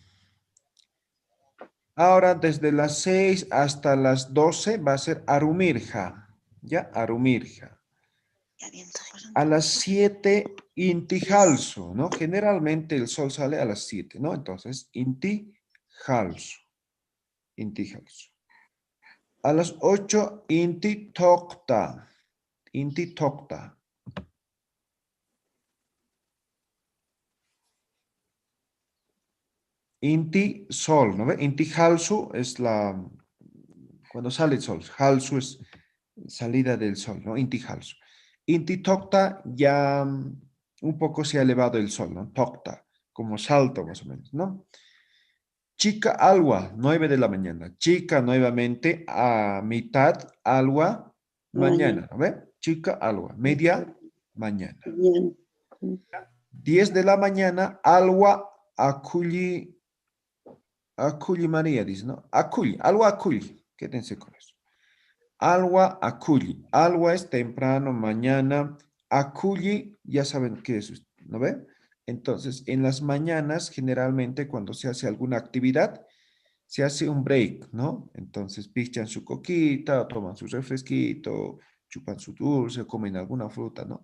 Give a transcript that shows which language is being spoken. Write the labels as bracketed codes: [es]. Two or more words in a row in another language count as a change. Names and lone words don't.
[es] Ahora, desde las 6 hasta las 12 va a ser Arumirja. ¿Ya? Arumirja. A las 7, Intijalso, ¿no? Generalmente el sol sale a las 7, ¿no? [ay] Entonces, Intijalso. Intijalso. [es] A las 8, [ay] Intitokta. Intitokta. Inti [es] sol, ¿no ve? [ay] Inti halsu [es] es cuando sale el sol. Halsu es salida del sol, ¿no? [ay] Inti halsu. Inti tokta [es] ya un poco se ha elevado el sol, ¿no? Tokta, como salto más o menos, ¿no? [ay] Chica alwa, [es] 9 de la mañana. Chica nuevamente a mitad, alwa, mañana, ¿no ve? [ay] Chica alwa, [es] media mañana. 10 de la mañana, [ay] alwa aculli. [es] Aculli María dice, ¿no? Aculli, algo aculli. Quédense con eso. [ay] Alwa aculli. [es] Alwa es temprano, mañana. Aculli, ya saben qué es, ¿no ve? Entonces, en las mañanas, generalmente cuando se hace alguna actividad, se hace un break, ¿no? Entonces pichan su coquita, toman su refresquito, chupan su dulce, comen alguna fruta, ¿no?